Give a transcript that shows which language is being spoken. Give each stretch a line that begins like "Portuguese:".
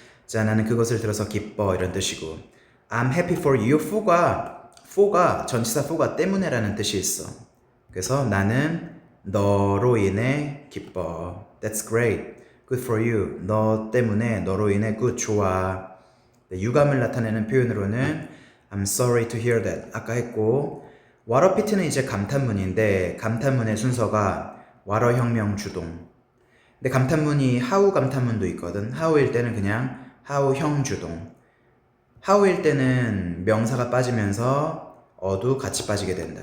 Korean: 자, 나는 그것을 들어서 기뻐 이런 뜻이고
English: I'm happy for you.
Korean: for가 전치사 for가 때문에라는 뜻이 있어. 그래서 나는 너로 인해 기뻐.
English: That's great. Good for you.
Korean: 너 때문에 너로 인해 good 좋아. 유감을 나타내는 표현으로는
English: I'm sorry to hear that.
Korean: 아까 했고
English: what a pity
Korean: 는 이제 감탄문인데 감탄문의 순서가 what a 혁명 주동. 근데 감탄문이 how 감탄문도 있거든. how일 때는 그냥 how 형 주동. how일 때는 명사가 빠지면서 어도 같이 빠지게 된다.